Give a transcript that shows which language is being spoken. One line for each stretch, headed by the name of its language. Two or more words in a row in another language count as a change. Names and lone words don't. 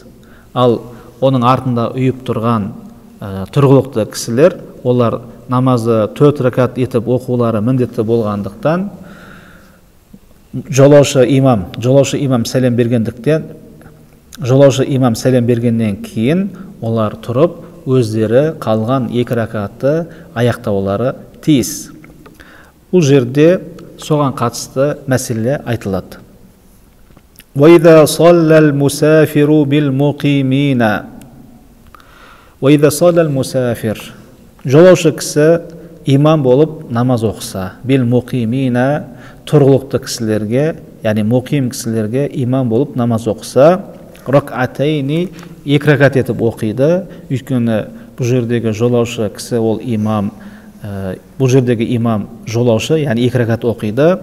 Kazakh: Ал оның артында ұйып тұрған тұрғылықты кісілер, олар намазды 4 ракат етіп оқулары міндетті болғандықтан жолаушы имам сәлем бергеннен кейін олар тұрып өздері қалған 2 ракатты аяқтаулары тиіс. Бұл жерде соған қатысты мәселе айтылады.
Arabic: وَإِذَا صَلَّى الْمُسَافِرُ بِالْمُقِيمِينَ وَإِذَا صَلَّى الْمُسَافِرُ
Kazakh: жолаушы кісі имам болып намаз оқыса, بِالْمُقِيمِينَ тұрғылықты кісілерге, яғни мұқим кісілерге имам болып намаз оқыса, ракатайни 2 ракат етіп оқиды. Өйткені бұл жердегі жолаушы кісі ол имам, бұл жердегі имам жолаушы, яғни 2 ракат оқиды.